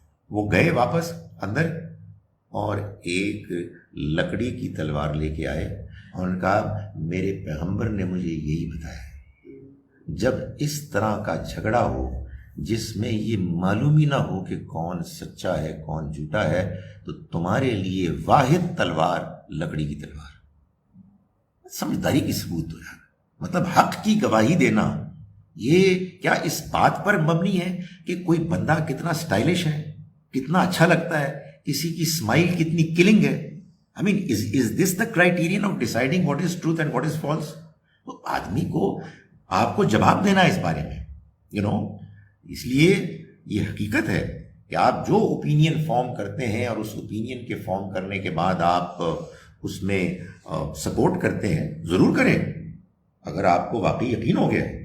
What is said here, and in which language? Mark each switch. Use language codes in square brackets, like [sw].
[ur] وہ گئے واپس اندر اور ایک لکڑی کی تلوار لے کے آئے اور ان کا میرے پیغمبر نے مجھے یہی بتایا، جب اس طرح کا جھگڑا ہو جس میں یہ معلوم ہی نہ ہو کہ کون سچا ہے کون جھوٹا ہے، تو تمہارے لیے واحد تلوار لکڑی کی تلوار. سمجھداری کی ثبوت ہو یار. مطلب حق کی گواہی دینا یہ کیا اس بات پر مبنی ہے کہ کوئی بندہ کتنا سٹائلش ہے، کتنا اچھا لگتا ہے، کسی کی اسمائل کتنی کلنگ ہے. [en] I mean, is this the criterion of deciding what is truth and what is false? [ur] تو آدمی کو آپ کو جواب دینا ہے اس بارے میں اس لیے یہ حقیقت ہے کہ آپ جو اوپینین فارم کرتے ہیں اور اس اوپینین کے فارم کرنے کے بعد آپ اس میں سپورٹ کرتے ہیں، ضرور کریں اگر آپ کو واقعی یقین ہو گیا.